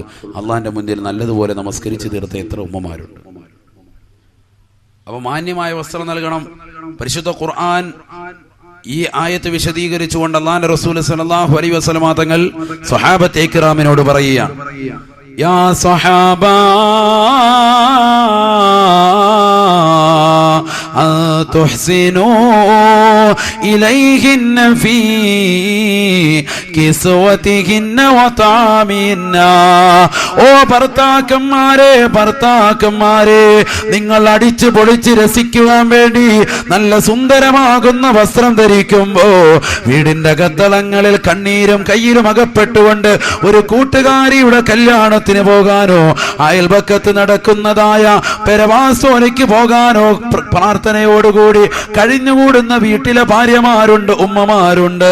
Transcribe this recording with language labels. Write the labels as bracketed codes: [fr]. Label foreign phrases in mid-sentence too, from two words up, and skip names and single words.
[ml] അള്ളാന്റെ മുന്നിൽ നല്ലതുപോലെ നമസ്കരിച്ച് തീർത്ത എത്ര ഉമ്മമാരുണ്ട്. അപ്പൊ മാന്യമായ വസ്ത്രം നൽകണം. പരിശുദ്ധ ഖുർആൻ ഈ ആയത്ത് വിശദീകരിച്ചുകൊണ്ട് അല്ലാഹുവിന്റെ റസൂൽ [ar] صلى الله عليه وسلم [ml] തങ്ങൾ സ്വഹാബത്തെ ഇക്റാമിനോട് പറയുകയാണ്, [ar] يا صحابة تحسنوا إليهن في كسوتهن وطعامهن. [ml] ഓ ഭർത്താക്കന്മാരെ, നിങ്ങൾ അടിച്ചു പൊളിച്ച് രസിക്കുവാൻ വേണ്ടി നല്ല സുന്ദരമാകുന്ന വസ്ത്രം ധരിക്കുമ്പോ വീടിന്റെ അകത്തളങ്ങളിൽ കണ്ണീരും കയ്യിലും അകപ്പെട്ടുകൊണ്ട് ഒരു കൂട്ടുകാരിയുടെ കല്യാണത്തിന് പോകാനോ അയൽപക്കത്ത് നടക്കുന്നതായ പെരവാസോനിക്ക് പോകാനോ പ്രാർത്ഥനയോടുകൂടി കഴിഞ്ഞുകൂടുന്ന വീട്ടിലെ ഭാര്യമാരുണ്ട്, ഉമ്മമാരുണ്ട്.